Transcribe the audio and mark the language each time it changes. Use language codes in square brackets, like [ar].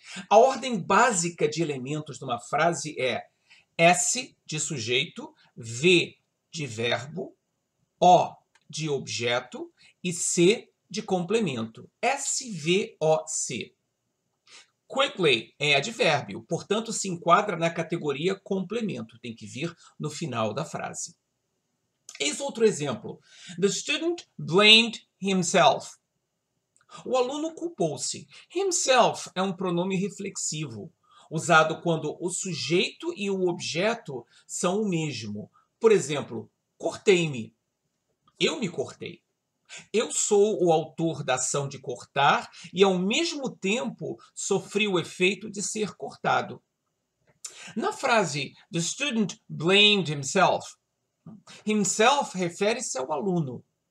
[pt] A ordem básica de elementos de uma frase é S de sujeito, V de verbo, O de objeto e C de complemento. S-V-O-C. Quickly é advérbio, portanto se enquadra na categoria complemento, tem que vir no final da frase. Eis outro exemplo. [en] The student blamed himself. [pt] O aluno culpou-se. Himself é um pronome reflexivo, usado quando o sujeito e o objeto são o mesmo. Por exemplo, cortei-me. Eu me cortei. Eu sou o autor da ação de cortar e, ao mesmo tempo, sofri o efeito de ser cortado. Na frase [en] The student blamed himself, [pt] himself refere-se ao aluno.